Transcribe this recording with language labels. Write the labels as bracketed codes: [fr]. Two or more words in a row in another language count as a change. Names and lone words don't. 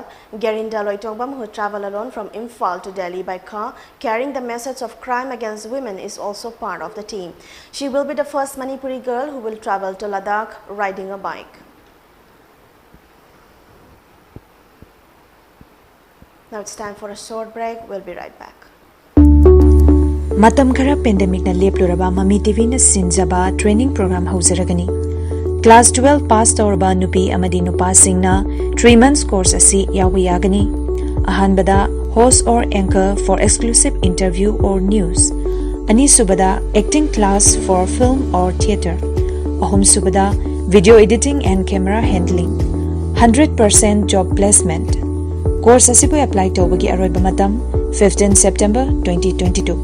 [en] Gerinda TONGBRAM, who travel alone from Imphal to Delhi by car, carrying the message of crime against women, is also part of the team. She will be the first Manipuri girl who will travel to Ladakh riding a bike. Now it's time for a short break. We'll be right back. [mni] Matam khara pandemic na lepluraba Mami TV na sinjaba [en] training program [mni] hauzaragani. Class 12 pass tawraba nupi amadi nupa singna 3 [en] months course [mni] asi yawi yagani. [en] Ahanbada host or anchor for exclusive interview or news. [mni] Ani subada [en] acting class for film or theatre. [mni] Ahum subada [en] video editing and camera handling. 100% job placement. [mni] Course asibu apply tawbagi aroiba matam 15 September 2022.